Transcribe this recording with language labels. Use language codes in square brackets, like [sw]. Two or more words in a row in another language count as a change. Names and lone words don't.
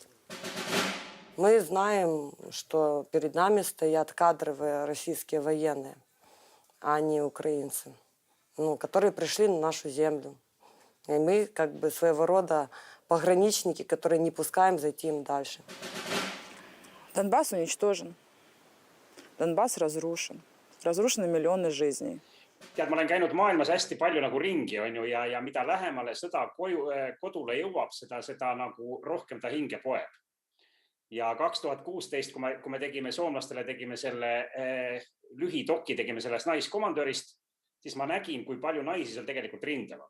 [ru] Мы знаем, что перед нами стоят кадровые российские военные, а не украинцы, которые пришли на нашу землю. И мы как бы своего рода пограничники, которые не пускаем зайти им дальше. Донбасс уничтожен. Донбасс разрушен. Разрушены миллионы жизней. [et] Tead, ma olen käinud maailmas hästi palju nagu ringi, ja mida lähemale sõda kodule jõuab, seda nagu rohkem ta hinge poeb. Ja 2016, kui me tegime soomlastele, tegime selle lühidoki, tegime sellest naiskomandörist, siis ma nägin, kui palju naisi seal tegelikult rindavad.